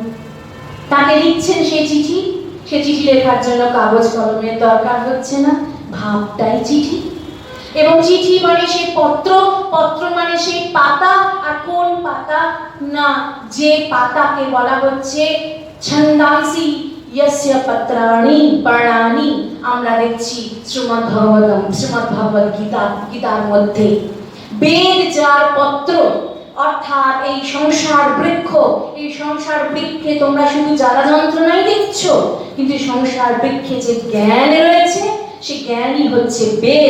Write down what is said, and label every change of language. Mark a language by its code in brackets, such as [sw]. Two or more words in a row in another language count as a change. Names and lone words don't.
[bn] তাকে লিখছেন সেই চিঠি। সে চিঠি লেখার জন্য কাগজ কলমের দরকার হচ্ছে না, ভাবটাই চিঠি। এবং চিঠি মানে সেই পত্র, পত্র মানে সেই পাতা। আর কোন পাতা? না, যে পাতাকে বলা হচ্ছে [sa] ছন্দাংসি यस्य पत्राणि पर्णानि। [bn] আমরা দেখছি শ্রীমদ্ গীতার মধ্যে বেদ যার পত্র, অর্থাৎ এই সংসার বৃক্ষ, এই সংসার বৃক্ষে তোমরা শুধু জ্বালা যন্ত্রণাই দেখছো, কিন্তু সংসার বৃক্ষে যে জ্ঞান রয়েছে, সেই জ্ঞানই হচ্ছে বেদ।